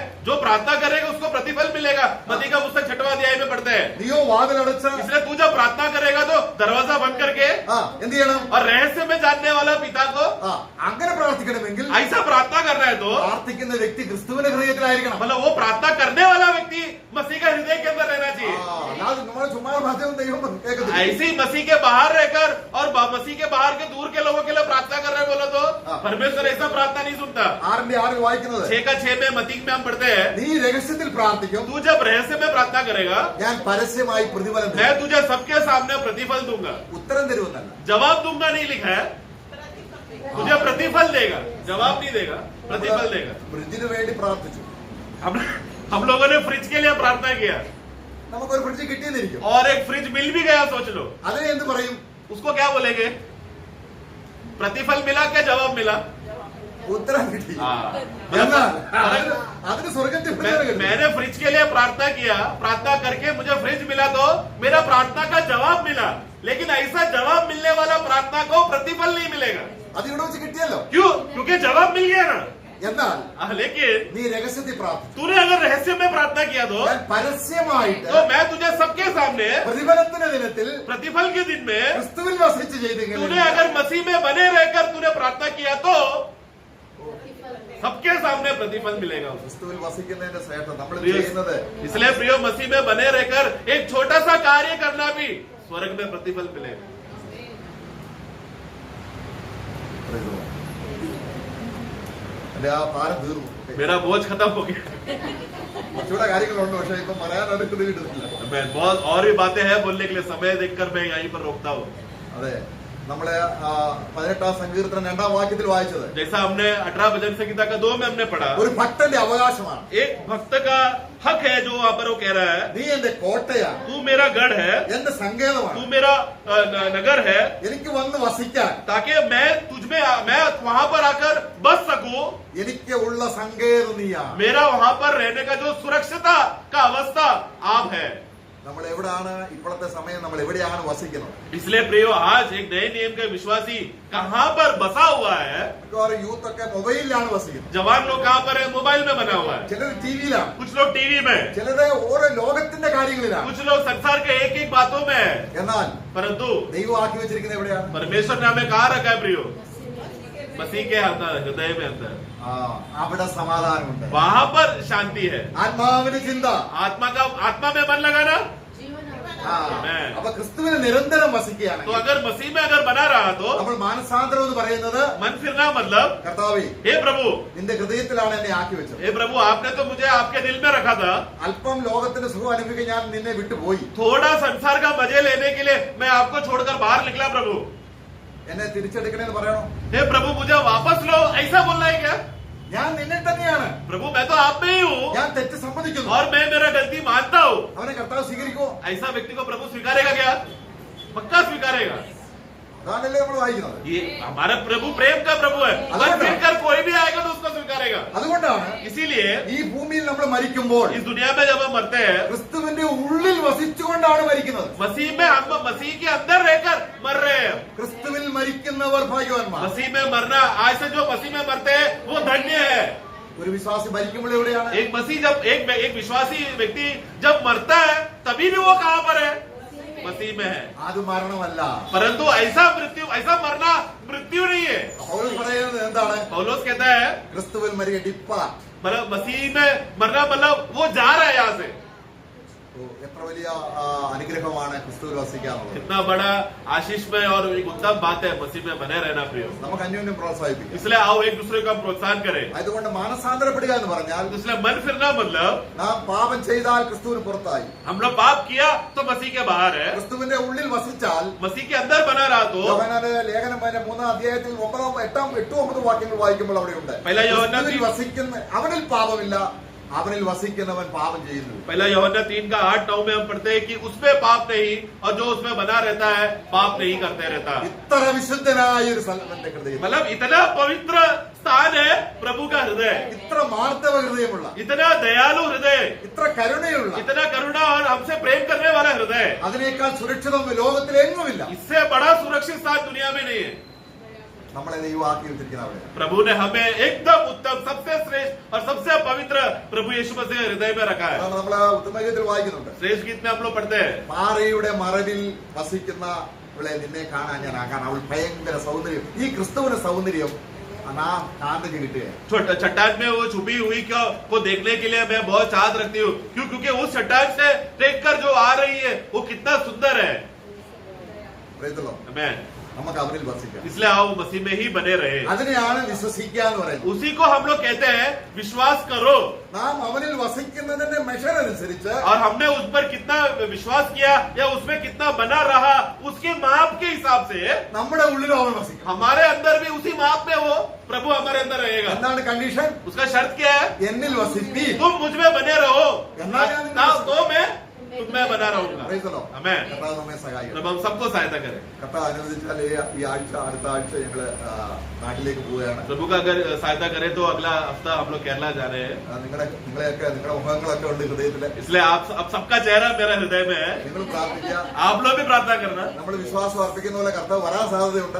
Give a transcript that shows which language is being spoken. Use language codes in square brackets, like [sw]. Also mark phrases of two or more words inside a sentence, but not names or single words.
[hi] जो प्रार्थना करेगा उसको प्रतिफल मिलेगा। मत्ती का पुस्तक 6वां अध्याय में पढ़ते हैं। [ml] നീയോ വാതിലടച്ച് [hi] इसलिए तू जब प्रार्थना करेगा तो दरवाजा बंद करके [ml] എന്ത് ചെയ്യണം? [hi] और रहस्य में जानने वाला पिता को [ml] അങ്ങനെ പ്രാർത്ഥിക്കണമെങ്കിൽ [hi] ऐसा प्रार्थना करना है तो [ml] പ്രാർത്ഥിക്കുന്ന വ്യക്തി ക്രിസ്തുവിന്റെ ഹൃദയത്തിലായിരിക്കണം. [hi] मतलब वो प्रार्थना करने वाला व्यक्ति मसीह का हृदय के अंदर रहना चाहिए। [ml] അല്ലാതെ നമ്മൾ ചുമ്മാ ഭാഷയും ദൈവം കേൾക്കത്തില്ല. [hi] ऐसे ही मसीह के बाहर रहकर और मसीह के बाहर के दूर के लोगों के लिए प्रार्थना कर रहे बोलो तो परमेश्वर ऐसा प्रार्थना नहीं सुनता। [ml] 6:6 वाയിക്കുന്നത് [hi] 6:6 में मत्ती में हम पढ़ते हैं, [ml] നീ രഹസ്യത്തിൽ പ്രാർത്ഥിക്കും, [hi] तू जब रहस्य में प्रार्थना करेगा [ml] ഞാൻ പരസ്യമായി പ്രതിഫലം [hi] मैं [ml] തരും. [hi] तुझे सबके सामने प्रतिफल दूंगा। [ml] ഉത്തരം തരുമെന്നല്ല, [hi] जवाब दूंगा नहीं लिखा है, तुझे प्रतिफल देगा। जवाब नहीं देगा, प्रतिफल देगा। [ml] ഫ്രിഡ്ജിന് വേണ്ടി പ്രാർത്ഥിച്ചു. [hi] हम लोगों ने फ्रिज के लिए प्रार्थना किया [ml] നമുക്കൊരു ഫ്രിഡ്ജ് കിട്ടിയെന്നിരിക്കും. [hi] और एक फ्रिज मिल भी गया, सोच लो, [ml] അതിനെ എന്ത് പറയും? [hi] उसको क्या बोलेंगे? प्रतिफल मिला क्या जवाब मिला? [ml] ഉത്തരം കിട്ടി. [hi] मतलब [ml] എന്നാൽ അതിന് സ്വർഗത്തിൽ പ്രതിഫലം കിട്ടും. [hi] मैंने फ्रिज के लिए प्रार्थना किया, प्रार्थना करके मुझे फ्रिज मिला तो मेरा प्रार्थना का जवाब मिला, लेकिन ऐसा जवाब मिलने वाला प्रार्थना को प्रतिफल नहीं मिलेगा। [ml] അതിവിടെ വെച്ച് കിട്ടിയല്ലോ. [hi] क्यों? क्योंकि जवाब मिल गया ना। [ml] എന്നാൽ [hi] लेकिन [ml] നീ രഹസ്യത്തിൽ പ്രാർത്ഥിച്ചു, [hi] तूने अगर रहस्य में प्रार्थना किया [ml] ഞാൻ പരസ്യമായിട്ട് [hi] तो मैं तुझे सबके सामने [ml] പ്രതിഫലത്തിന്റെ ദിനത്തിൽ [hi] प्रतिफल के दिन में [ml] ക്രിസ്തുവിൽ വസിച്ച് ചെയ്തെങ്കിൽ [hi] तूने अगर मसीह में बने रहकर तूने प्रार्थना किया तो सबके सामने प्रतिफल मिलेगा। [ml] ക്രിസ്തുവിൽ വസിക്കുന്നതിന്റെ ശ്രേഷ്ഠ നമ്മൾ [hi] प्रिय- [ml] ചെയ്യുന്നത് [hi] इसलिए प्रियो मसीह में बने रहकर एक छोटा सा कार्य करना भी स्वर्ग में प्रतिफल मिलेगा। [ml] എന്റെ ആ ഭാരം തീർന്നു. [hi] मेरा बोझ खत्म हो गया। [ml] കുറച്ചുകൂടെ കാര്യങ്ങളുണ്ട്, പക്ഷെ ഇപ്പൊ പറയാനായിട്ട് കിട്ടുന്നില്ല. [hi] मैं बहुत और भी बातें हैं बोलने के लिए, समय देखकर मैं यहीं पर रोकता हूँ. [ml] അതെ, നമ്മള് 18 സങ്കീർത്തനം 2 വാക്യത്തിൽ വായിച്ചത് [hi] जैसा हमने 18 भजन संहिता का 2 में हमने पढ़ा, [ml] ഒരു ഭക്തന്റെ അവകാശമാണ്. [hi] एक भक्त का हक है जो वहां पर वो कह रहा है, [ml] നീ എന്റെ കോട്ടയാണ്, [hi] तू मेरा गढ़ है, [ml] എന്റെ സങ്കേതമാണ്, [hi] तू मेरा नगर है, [ml] എനിക്ക് വന്ന് വസിക്കാൻ, [hi] ताकि मैं मैं वहां पर आकर बस सकूं. [ml] എനിക്ക് ഉള്ള സങ്കേതം നീയാണ്. [hi] मेरा वहां पर रहने का जो सुरक्षिता का अवस्था आप है. [ml] നമ്മൾ എവിടെയാണ് ഇപ്പോഴത്തെ സമയം, നമ്മൾ എവിടെയാണ് വസിക്കുന്നത്? [hi] इसलिए प्रियो, आज एक नए नियम का विश्वासी कहां पर बसा हुआ है? [ml] മിക്കവാറും യൂത്ത് ഒക്കെ മൊബൈലിലാണ് വസിക്കുന്നത്. [hi] जवान लोग कहां पर है? मोबाइल में बना हुआ है. [ml] ചിലർ ടിവിയിലാണ്, [hi] कुछ लोग टीवी में, [ml] ചിലര് ഓരോ ലോകത്തിന്റെ കാര്യങ്ങളിലാണ്. [hi] कुछ लोग संसार के एक एक बातों में है. [ml] എന്നാൽ [hi] परंतु [ml] ദൈവം ആക്കി വെച്ചിരിക്കുന്നത് എവിടെയാണ്? [hi] परमेश्वर ने हमें कहा रखा है प्रियो? मसीह के अंदर, हृदय में अंदर, [ml] അവിടെ സമാധാനമുണ്ട്, [hi] वहां पर शांति है. [ml] ആത്മാവിന് ചിന്ത. [hi] आत्मा में मन लगाना. [ml] അപ്പൊ ക്രിസ്തുവിന് നിരന്തരം വസിക്കുകയാണ്. [hi] तो अगर मसीह में अगर बना रहा तो [ml] നമ്മൾ മാനസാന്തരം എന്ന് പറയുന്നത്, [hi] मन फिरना मतलब, [ml] കർത്താവേ [hi] हे प्रभु, [ml] നിന്റെ ഹൃദയത്തിലാണ് എന്നെ ആക്കി വെച്ചത്. [hi] हे प्रभु, आपने तो मुझे आपके दिल में रखा था. [ml] അല്പം ലോകത്തിന്റെ സുഖം അനുഭവിക്കാൻ ഞാൻ നിന്നെ വിട്ടുപോയി. [hi] थोड़ा संसार का मजे लेने के लिए मैं आपको छोड़कर बाहर निकला. प्रभु, [ml] എന്നെ തിരിച്ചെടുക്കണേന്ന് പറയണോ? [hi] हे प्रभु, मुझे वापस लो, ऐसा बोलना है क्या? [ml] ഞാൻ നിന്നെ തന്നെയാണ്, [hi] प्रभु, मैं तो आप में ही हूँ [ml] ഞാൻ തെറ്റ് സമ്മതിക്കുന്നു. [hi] और मैं मेरा गलती मानता हूँ. [ml] അവനെ കർത്താവ് സ്വീകരിക്കുമോ? [hi] ऐसा व्यक्ति को प्रभु स्वीकारेगा क्या? पक्का स्वीकारेगा. [ml] അതാണല്ലേ നമ്മൾ വായിക്കുന്നത്. [hi] ये हमारा प्रभु प्रेम का प्रभु है. और फिर कर कोई भी आएगा तो उसको स्वीकारेगा. [ml] അതുകൊണ്ടാണ് [hi] इसीलिए [ml] ഈ ഭൂമിയിൽ നമ്മൾ മരിക്കുമ്പോൾ [hi] इस दुनिया में जब हम मरते हैं, [ml] ക്രിസ്തുവിന്റെ ഉള്ളിൽ വസിച്ചുകൊണ്ടാണ് മരിക്കുന്നത്. [hi] मसीह में हम मसीह के अंदर रहकर मर रहे हैं. [ml] ക്രിസ്തുവിൽ മരിക്കുന്നവർ ഭാഗ്യവാന്മാർ. [hi] मसीह में मरना, आज से जो मसीह में मरते हैं वो धन्य है. [ml] ഒരു വിശ്വാസി മരിക്കുമ്പോൾ എവിടെയാണ്? [hi] एक मसीह जब एक विश्वासी व्यक्ति जब मरता है, तभी भी वो कहां पर है? मसीह में है. [ml] അത് മരണമല്ല. [hi] परंतु ऐसा मरना मृत्यु नहीं है. [ml] പൗലോസ് പറയുന്നത് എന്താണ്? [hi] पौलुस कहता है, [ml] ക്രിസ്തുവിൽ മരിക്കുക ഡിപ്പ. [hi] मतलब मसीह में मरना मतलब वो जा रहा है यहाँ से. [ml] എത്ര വലിയ അനുഗ്രഹമാണ് ക്രിസ്തുവിൽ വസിക്കാന്നുള്ളത്. [hi] कितना बड़ा आशीषमय और एक उत्तम बात है मसीह में बने रहना. प्रियो, [ml] നമുക്ക് അന്യോന്യം പ്രോത്സാഹിപ്പിക്കാം. [hi] इसलिए आओ एक दूसरे को हम प्रोत्साहन करें. [ml] അതുകൊണ്ട് മാനസാന്തരപ്പെടുക എന്ന് പറഞ്ഞാൽ [hi] इसलिए मन फिरना मतलब, [ml] നാം പാപം ചെയ്താൽ ക്രിസ്തുവിന് പുറത്തായി, [hi] हम लोग पाप किया तो मसीह के बाहर है. [ml] ക്രിസ്തുവിന്റെ ഉള്ളിൽ വസിച്ചാൽ [hi] मसीह के अंदर बना रहा तो [ml] യോഹന്നാന്റെ ലേഖനം 3-ാം അധ്യായത്തിൽ 8-9 വാക്യങ്ങൾ വായിക്കുമ്പോൾ അവിടെയുണ്ട്, [hi] पहला यूहन्ना [ml] ക്രിസ്തുവിൽ വസിക്കുന്ന അവനിൽ പാപമില്ല, അവനിൽ വസിക്കുന്നവൻ പാപം ചെയ്യുന്നു. [hi] पहला यूहन्ना 3:8-9 में हम पढ़ते हैं कि उसमें पाप नहीं, और जो उसमें बना रहता है पाप नहीं करते रहता. [ml] ഇത്ര വിശുദ്ധനായ ഒരു സ്ഥലത്തിന്റെ ഹൃദയം, [hi] मतलब इतना पवित्र स्थान है प्रभु का हृदय, [ml] ഇത്ര മാർദ്ദവ ഹൃദയമുള്ള, [hi] इतना दयालु हृदय, [ml] ഇത്ര കരുണയുള്ള, [hi] इतना करुणा और हमसे प्रेम करने वाला हृदय. [ml] അതിനേക്കാൾ സുരക്ഷിതം ലോകത്തിലെങ്ങുമില്ല. [hi] इससे बड़ा सुरक्षित स्थान दुनिया में नहीं है. [ml] നമ്മളെ ദൈവം ആക്കി വെച്ചിരിക്കുന്ന അവിടെ. [hi] प्रभु ने हमें एकदम उत्तम, सबसे श्रेष्ठ और सबसे पवित्र प्रभु यीशु मसीह हृदय में रखा है. [ml] അതാണ് നമ്മള് ഉത്തമഗീതത്തിൽ വായിക്കുന്നുണ്ട്, [hi] श्रेष्ठ गीत में हम लोग पढ़ते हैं, [ml] പാറയുടെ മറവിൽ വസിക്കുന്ന ഇവിടെ നിന്നെ കാണാൻ ഞാൻ ആകാൻ. അവൾ ഭയങ്കര സൗന്ദര്യം. ഈ ക്രിസ്തുവിന്റെ സൗന്ദര്യം നാം കാന്തക്ക് കിട്ടുക. [hi] चट्टान में वो छुपी हुई को देखने के लिए मैं बहुत चाहत रखती हूँ. क्यों? क्योंकि उस चट्टान से देखकर जो आ रही है वो कितना सुंदर है. मैं [ml] നമുക്ക് അവരിൽ വസിക്കാം. [hi] इसलिए आओ मसीह में ही बने रहे. [ml] അതിനെയാണ് വിശ്വസിക്കുക എന്ന് പറയുന്നത്. [hi] उसी को हम लोग कहते हैं विश्वास करो. [ml] നാം അവനിൽ വസിക്കുന്നതിന്റെ മെഷർ അനുസരിച്ച് [hi] और हमने उस पर कितना विश्वास किया या उसमें कितना बना रहा, उसके माप के हिसाब से [ml] നമ്മുടെ ഉള്ളിലും അവൻ വസിക്കും. [hi] हमारे अंदर भी उसी माप में वो प्रभु हमारे अंदर रहेगा. [ml] എന്താണ് കണ്ടീഷൻ? [hi] उसका शर्त क्या है? [ml] എന്നിൽ വസിപ്പി. [hi] तुम मुझ में बने रहो, [ml] എന്നാ [hi] तो मैं तुम में बना रहूंगा. आमेन. [ml] കർത്താവ് നമ്മെ സഹായിക്കും. [hi] प्रभु हम सबको सहायता करें. [ml] കർത്താവ് അനുവദിച്ചാൽ ഈ ആഴ്ച അടുത്ത ആഴ്ച ഞങ്ങള് നാട്ടിലേക്ക് പോവുകയാണ്. [hi] प्रभु का अगर सहायता करे तो अगला हफ्ता हम लोग केरला जा रहे हैं. [ml] നിങ്ങളുടെ മുഖങ്ങളൊക്കെ ഉണ്ട് ഹൃദയത്തില്. [hi] इसलिए आप सबका चेहरा मेरा हृदय में है. [ml] നിങ്ങൾ പ്രാർത്ഥിക്കുക. [hi] आप लोग भी प्रार्थना करना, [ml] നമ്മൾ വിശ്വാസം അർപ്പിക്കുന്ന പോലെ കർത്താവ് വരാൻ സാധ്യതയുണ്ട്.